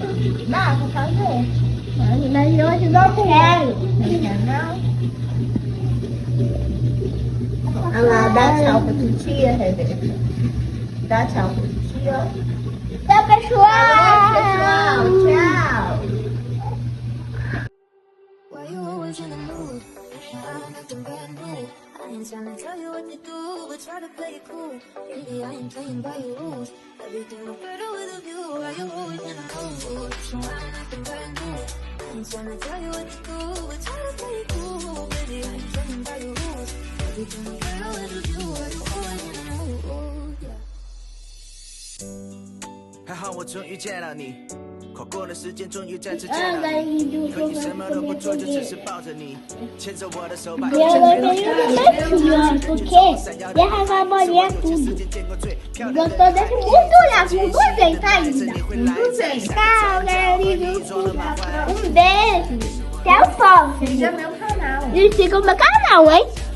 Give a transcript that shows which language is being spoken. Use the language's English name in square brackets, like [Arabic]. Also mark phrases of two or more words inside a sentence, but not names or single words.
[Portuguese] Dá pra fazer. Mas hoje não quero. Não quer não? Olha lá, dá tchau pra titia, Rebeca. Dá tchau pra titia. Tchau, pessoal. Pessoal, tchau. [English] Why you always in the mood? I'm acting brand new. I ain't trying to tell you what to do, but try to play it cool. Baby, I ain't playing by your rules. Everything look better with a view. Why you always in the mood? So I'm acting brand new. I ain't trying to tell you what to do, but try to play it cool. Baby, I ain't playing by your rules. Everything look better with a view. Why you always in the mood? Yeah. [Chinese] 还好我终于见到你，跨过了时间，终于再次见啊，到你。你可以什么都不做，就只是抱着你，牵着我的手，把一 [Portuguese] Eu [Chinese] 切 [Portuguese] gostei [Chinese] 都 [Portuguese] de [Chinese] 给 [Portuguese] uma porque derrama a bolinha tudo. Gostou desse muito olhar, com desenho ainda. Tchau, galerinha. Um beijo. Até o próximo. Esse é meu canal. E siga o meu canal, hein?